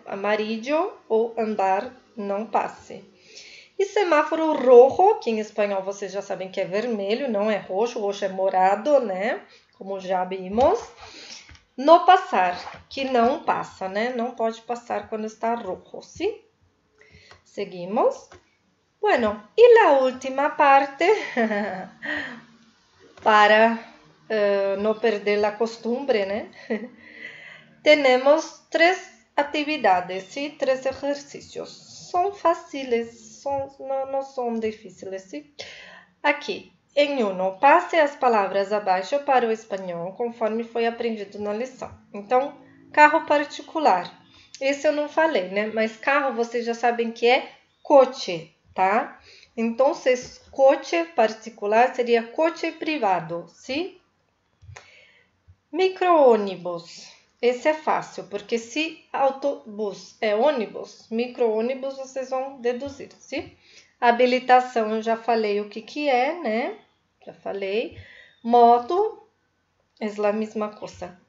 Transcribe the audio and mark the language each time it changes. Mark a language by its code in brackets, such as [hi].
[pt] Amarillo ou andar, não passe. E semáforo rojo, que em espanhol vocês já sabem que é vermelho, não é roxo, roxo é morado, né? Como já vimos. No passar, que não passa, né? Não pode passar quando está rojo, ¿sí? [es] Seguimos. Bueno, y la última parte, para no perder la costumbre, né? Tenemos 3 atividades, ¿sí? 3 ejercicios. Son fáciles, no son difíciles, ¿sí? [pt] Aqui, em uno, passe as palavras abaixo para o espanhol, conforme foi aprendido na lição. Então, carro particular. Esse eu não falei, né? Mas carro vocês já sabem que é coche, tá? Então, coche particular seria coche privado, ¿sí? Micro-ônibus. Esse é fácil, porque se autobus é ônibus, micro-ônibus vocês vão deduzir, ¿sí? Habilitação, eu já falei o que é, né? Já falei. Moto, é a mesma coisa.